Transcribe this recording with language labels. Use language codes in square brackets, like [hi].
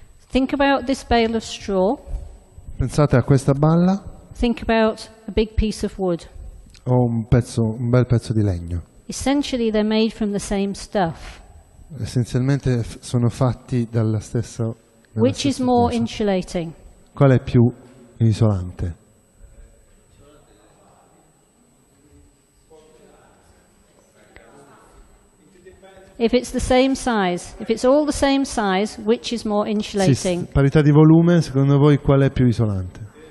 [en] Think about this bale of straw. [it] Pensate a questa balla. [en] Think about a big piece of wood. [it] O un bel pezzo di legno. [en] Essentially they're made from the same stuff. [it] Essenzialmente sono fatti dalla stessa... [en] Which is more insulating? [it] Qual è più isolante? [en] If it's the same size, if it's all the same size, which is more insulating? [it] Sì, parità di volume, secondo voi qual è più isolante?